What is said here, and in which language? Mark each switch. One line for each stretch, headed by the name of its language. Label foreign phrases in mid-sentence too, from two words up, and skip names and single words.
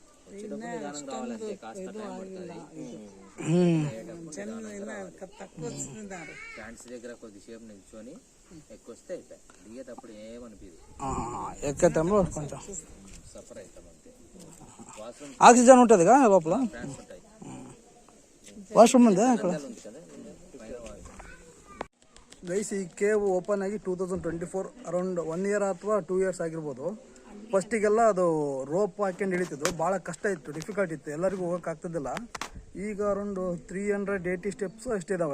Telugu: ఫ్యాన్స్ దగ్గర కొద్దిసేపు నిల్చొని ఎక్కువస్తే అయిపోయి దిగేటప్పుడు ఏమనిపించదు. ఎక్కేటప్పుడు కొంచెం సఫర్ అవుతాం అంతే. ఆక్సిజన్ ఉంటుందిగా లోపల? ఫ్యాన్స్ ఉంటాయి. వాష్రూమ్ ఉందా అక్కడ?
Kannada: ಗೈಸ್, ಈ
English: cave open
Kannada: ಆಗಿ 2024 ಅರೌಂಡ್ 1 year ಅಥವಾ 2 years ಆಗಿರ್ಬೋದು. ಫಸ್ಟಿಗೆಲ್ಲ ಅದು ರೋಪ್ ಹಾಕೊಂಡು ಹಿಡಿತಿದ್ರು. ಭಾಳ ಕಷ್ಟ ಇತ್ತು, ಡಿಫಿಕಲ್ಟ್ ಇತ್ತು, ಎಲ್ಲರಿಗೂ ಹೋಗೋಕೆ ಆಗ್ತಿದ್ದಿಲ್ಲ. ಈಗ ಅರೌಂಡ್ 380 ಸ್ಟೆಪ್ಸ್ ಅಷ್ಟಿದ್ದಾವೆ.